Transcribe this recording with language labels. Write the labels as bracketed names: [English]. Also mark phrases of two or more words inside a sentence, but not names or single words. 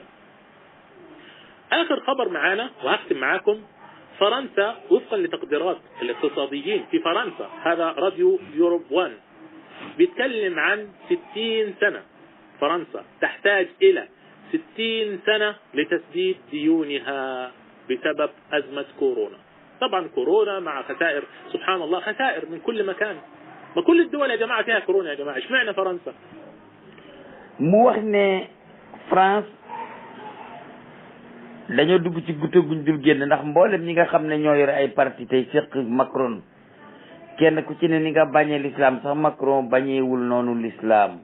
[Arabic] آخر خبر معانا وهختم معاكم، فرنسا وفقا لتقديرات الاقتصاديين في فرنسا، هذا راديو يوروب 1 بيتكلم عن 60 سنة، فرنسا تحتاج إلى 60 سنة لتسديد ديونها بسبب أزمة كورونا. طبعا كورونا مع خسائر، سبحان الله، خسائر من كل مكان. ما كل الدول يا جماعة فيها كورونا يا جماعة، اشمعنى فرنسا؟ [Wolof] mu wax ne France dañoo dugg ci guddi guñ dul génn, ndax mboolem ñi nga xam ne ñoo yore ay parti tey seq Macron, kenn ku ci ne ni nga bañee l'islam sax Macron bañeewul noonu l'islam.